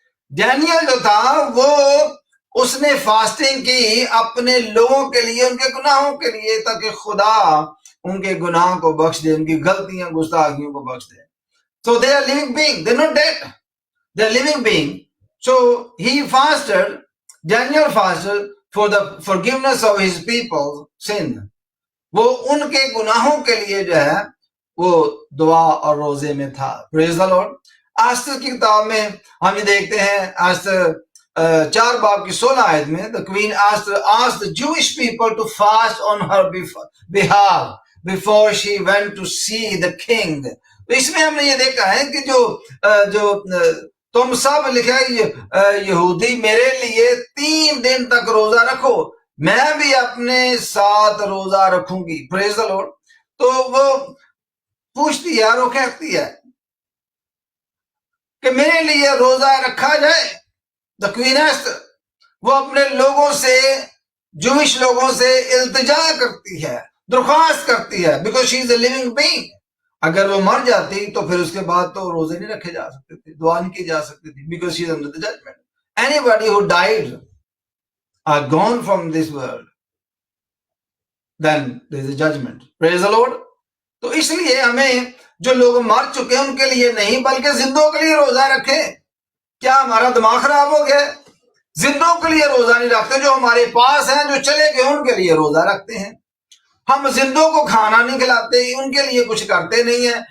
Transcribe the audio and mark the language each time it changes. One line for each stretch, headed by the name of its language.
Urdu: Daniel جو تھا وہ اس نے فاسٹنگ کی اپنے لوگوں کے لیے، ان کے گناہوں کے لیے، تاکہ خدا ان کے گناہ کو بخش دے، ان کی غلطیاں گستاخیوں کو بخش دے.
English: So they are living being.
Urdu: They're not dead. They're living being.
English: So he fasted, Daniel fasted for the forgiveness of his people's sin.
Urdu: وہ ان کے گناہوں کے لیے جو ہے وہ دعا اور روزے میں تھا.
English: Praise the Lord.
Urdu: آستر کی کتاب میں ہم یہ دیکھتے ہیں, آستر 4 باب کی 16 آیت میں,
English: the queen asked the Jewish people to fast on her behalf before she went to see the king.
Urdu: تو اس میں ہم نے یہ دیکھا ہے کہ جو تم سب لکھا یہودی میرے لیے 3 دن تک روزہ رکھو, میں بھی اپنے ساتھ روزہ رکھوں گی.
English: Praise the Lord.
Urdu: تو وہ پوچھتی ہے اور وہ کہتی ہے کہ میرے لیے روزہ رکھا جائے.
English: the queen
Urdu: ایسٹر وہ اپنے لوگوں سے, جوش لوگوں سے التجا کرتی ہے, درخواست کرتی ہے,
English: Because she is a living being.
Urdu: اگر وہ مر جاتی تو پھر اس کے بعد تو روزے نہیں رکھے جا سکتے تھے, دعا نہیں کی جا سکتی تھی,
English: Because she is under the judgment. Anybody who died are gone from this world, then there is a judgment. Praise the Lord.
Urdu: تو اس لیے ہمیں جو لوگ مر چکے ہیں ان کے لیے نہیں بلکہ زندوں کے لیے روزہ رکھیں. کیا ہمارا دماغ خراب ہو گیا؟ زندوں کے لیے روزہ نہیں رکھتے, جو ہمارے پاس ہیں, جو چلے گئے ان کے لیے روزہ رکھتے ہیں. ہم زندوں کو کھانا نہیں کھلاتے, ان کے لیے کچھ کرتے نہیں ہیں.